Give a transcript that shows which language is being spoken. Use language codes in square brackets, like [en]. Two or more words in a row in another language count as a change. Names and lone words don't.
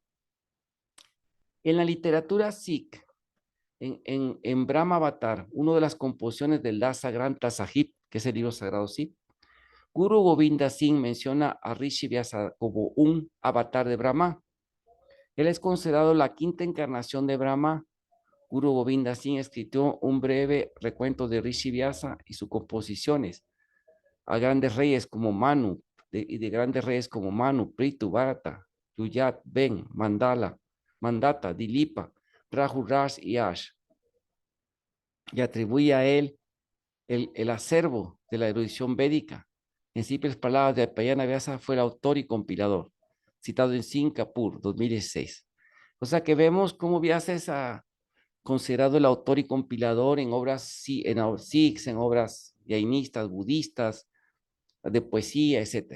[es] En la literatura Sikh, en Brahma Avatar, una de las composiciones del Dasa Grantha Sahib, que es el libro sagrado Sikh, Guru Govinda Singh menciona a Rishi Vyasa como un avatar de Brahma. Él es considerado la quinta encarnación de Brahma. Guru Govinda Singh escribió un breve recuento de Rishi Vyasa y sus composiciones a grandes reyes como Manu, y de grandes reyes como Manu, Prithu, Bharata, Yuyat, Ben, Mandata, Dilipa, Rahu, Raj y Ash, y atribuye a él el acervo de la erudición védica. En simples palabras, de Payana Vyasa fue el autor y compilador, citado en Singapur, 2016. O sea que vemos cómo Vyasa es considerado el autor y compilador en obras sikhs, en obras jainistas, budistas, de poesía, etc.